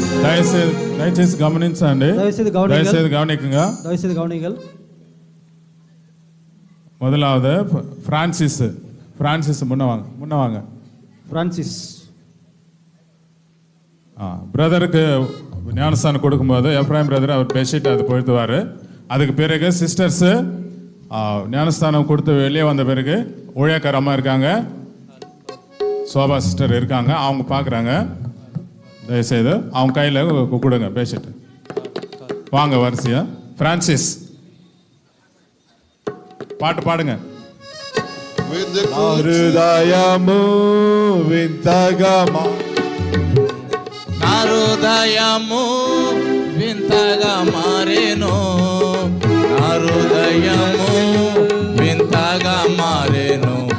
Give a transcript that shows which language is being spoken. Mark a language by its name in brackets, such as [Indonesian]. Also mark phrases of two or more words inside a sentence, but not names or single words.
[Telugu] దయచేసి గమనించండి. దయచేసి గమనికల్. [Tamil] முதலாவது பிரான்சிஸ் முன்ன வாங்க. பிரான்சிஸ் பிரதருக்கு ஞானஸ்தானம் கொடுக்கும்போது எப்ராஹிம் பிரதர் அவர் பேசிட்டு அது போயிடுவார். அதுக்கு பிறகு சிஸ்டர்ஸ் ஞானஸ்தானம் கொடுத்து வெளியே வந்த பிறகு ஊழியக்கார அம்மா இருக்காங்க, சோபா சிஸ்டர் இருக்காங்க, அவங்க பார்க்குறாங்க. தயவுசெய்து அவங்க கையில் கொடுங்க பேசிட்டு வாங்க வரிசையா. [Telugu] பிரான்சிஸ் పాట పాడుగా. హృదయము వింతగా నా హృదయము వింతగా మారేను, నా హృదయము వింతగా మారేను.